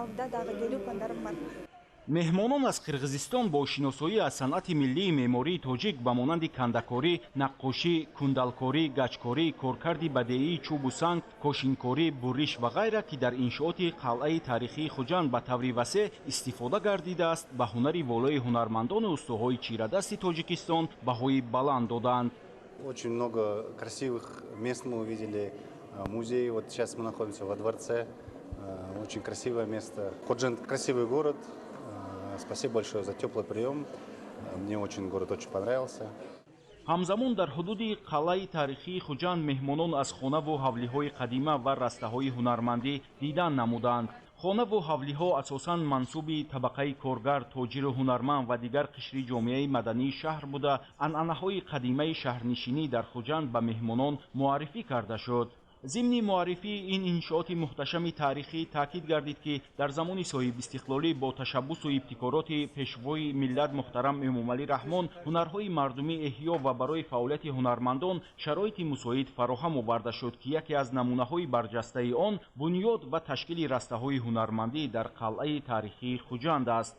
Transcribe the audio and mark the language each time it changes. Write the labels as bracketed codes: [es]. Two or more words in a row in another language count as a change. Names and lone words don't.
[tg] меҳмонон аз Қирғизистон бо шиносоӣ аз санъати миллии меъмории тоҷик ба монанди кандакорӣ, наққошӣ, кундалкорӣ, гаҷкорӣ, коркарди бадеии чӯбу санг, кошинкорӣ, буриш ва ғайра ки дар иншооти қалъаи таърихии Хуҷанд ба таври васеъ истифода гардидааст, ба ҳунари волои ҳунармандону устоҳои чирадасти Тоҷикистон баҳои баланд доданд. [ru] Очень много красивых мест мы увидели. Музей, вот сейчас мы находимся во дворце. Очень красивое место. Худжанд красивый город. Спасибо большое за теплый прием. Мне очень город очень понравился. [tg] ҳамзамон дар ҳудуди қалъаи таърихии Хуҷанд меҳмонон аз хонаву ҳавлиҳои қадима ва растаҳои ҳунармандӣ дидан намуданд. хонаву ҳавлиҳо асосан мансуби табақаи коргар, тоҷиру ҳунарманд ва дигар қишри ҷомеаи мадании шаҳр буда, анъанаҳои қадимаи шаҳрнишинӣ дар Хуҷанд ба меҳмонон муаррифӣ карда шуд. [fa] ضمن معرفی این انشاءات محتشم تاریخی تاکید گردید که در زمان صاحب استقلالی با تشبث و ابتکارات پیشوای ملت محترم امامعلی رحمان هنرهای مردمی احیا و برای فعالیت هنرمندان شرایط مساعد فراهم آورده شد که یکی از نمونه‌های برجسته آن بنیاد و تشکیل رسته‌های هنرمندی در قلعه تاریخی خوجند است.